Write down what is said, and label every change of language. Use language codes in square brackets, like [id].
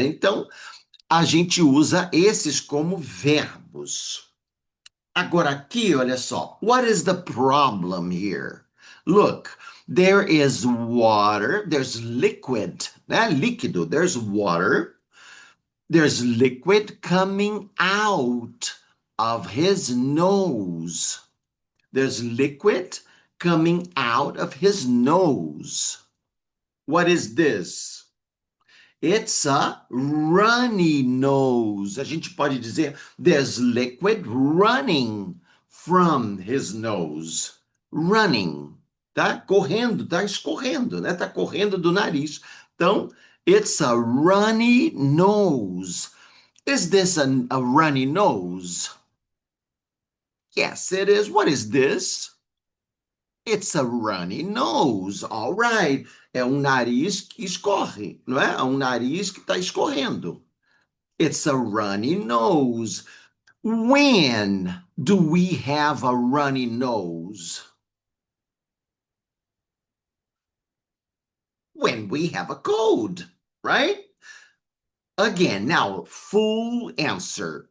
[pt] Então, a gente usa esses como verbos. Agora aqui, olha só. [en] What is the problem here? Look, there is water, there's liquid, né? Líquido, there's water. There's liquid coming out of his nose. There's liquid coming out of his nose. What is this? It's a runny nose. [pt] A gente pode dizer [en] there's liquid running from his nose. [pt] Running. Tá correndo, tá escorrendo, né? Tá correndo do nariz. Então, [en] it's a runny nose. Is this a runny nose? Yes, it is. What is this? It's a runny nose. All right. [pt] É um nariz que escorre, não é? É um nariz que está escorrendo. [en] It's a runny nose. When do we have a runny nose? When we have a cold, right? Again, now, full answer.